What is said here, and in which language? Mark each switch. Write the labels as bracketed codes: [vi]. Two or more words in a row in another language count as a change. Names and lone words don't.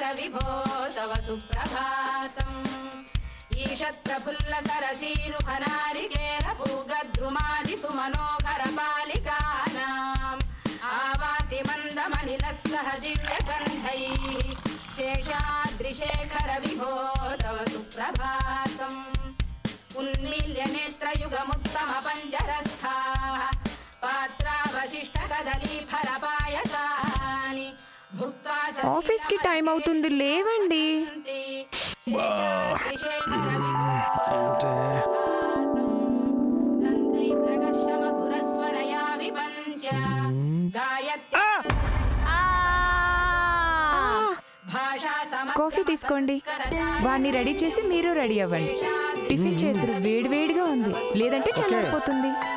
[sa] विभो तव सुप्रभातम् ईषत्प्रफुल्ल सरसीरुहनारिकेल पूगद्रुमादि सुमनोहर पालिकानाम् आवाति मन्दमनिलः सह दिव्यगन्धैः शेषाद्रिशेखर विभो तव सुप्रभातम् उन्मील्य नेत्रयुगमुत्तम पञ्जरस्थाः पात्रावशिष्ट कदली फलपायसानि भुक्त्वा [te] ఆఫీస్ కి టైం అవుతుంది లేవండి కాఫీ తీసుకోండి వాడిని రెడీ చేసి మీరు రెడీ అవ్వండి టిఫిన్ చేద్దరు వేడివేడిగా ఉంది లేదంటే చల్లారిపోతుంది